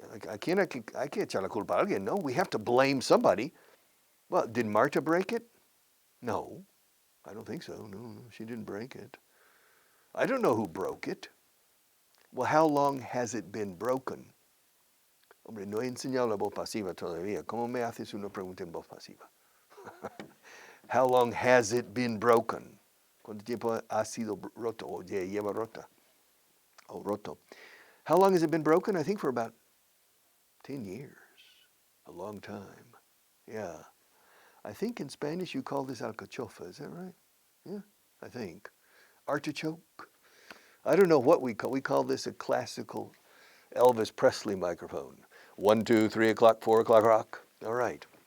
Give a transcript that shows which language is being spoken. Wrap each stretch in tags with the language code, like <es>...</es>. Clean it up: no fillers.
<en>I can't</en> <es>echar la culpa a alguien.</es> <en>No, we have to blame somebody. Well, did Marta break it? No, I don't think so. No, she didn't break it. I don't know who broke it. Well, how long has it been broken?</en> <es>Hombre, no he enseñado la voz pasiva todavía. ¿Cómo me haces una pregunta en voz pasiva?</es> <en>How long has it been broken?</en> <es>¿Cuánto tiempo ha sido roto o lleva rota? O roto.</es> <en>How long has it been broken? I think for about 10 years. A long time. Yeah. I think in Spanish you call this alcachofa. Is that right? Yeah, I think. Artichoke. I don't know what we call. We call this a classical Elvis Presley microphone. 1, 2, 3 o'clock, 4 o'clock rock. All right.</en>